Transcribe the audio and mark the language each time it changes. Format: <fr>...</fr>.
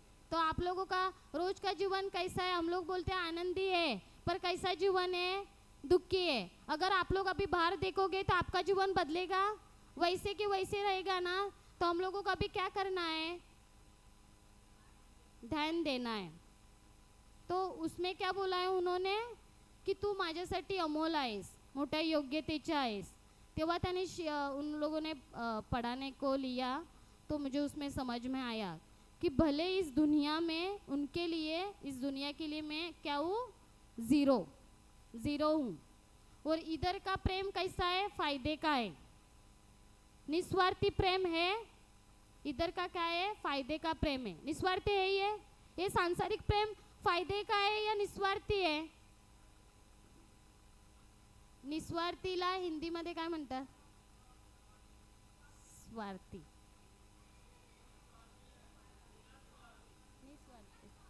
<hi>तो आप लोगों का रोज का जीवन कैसा है, हम लोग बोलते हैं आनंदी है, पर कैसा जीवन है, दुखी है। अगर आप लोग अभी बाहर देखोगे तो आपका जीवन बदलेगा, वैसे कि वैसे रहेगा ना। तो हम लोगों को अभी क्या करना है, ध्यान देना है। तो उसमें क्या बोला है उन्होंने, की</hi> <mr>तू माझ्यासाठी अमोल आहेस, मोठ्या योग्यतेची आहेस। तेव्हा त्याने</mr> <hi>उन लोगों ने पढ़ाने को लिया, तो मुझे उसमें समझ में आया कि भले इस दुनिया में उनके लिए, इस दुनिया के लिए मैं क्या हूँ, ज़ीरो हूँ। और इधर का प्रेम कैसा है, फायदे का है, निस्वार्थी प्रेम है। इधर का क्या है, फायदे का प्रेम है, निस्वार्थी है। ये सांसारिक प्रेम फायदे का है या निस्वार्थी है?</hi> <mr>निस्वार्थीला हिंदी मध्ये काय म्हणतात, स्वार्थी, निस्वार्थी.</mr>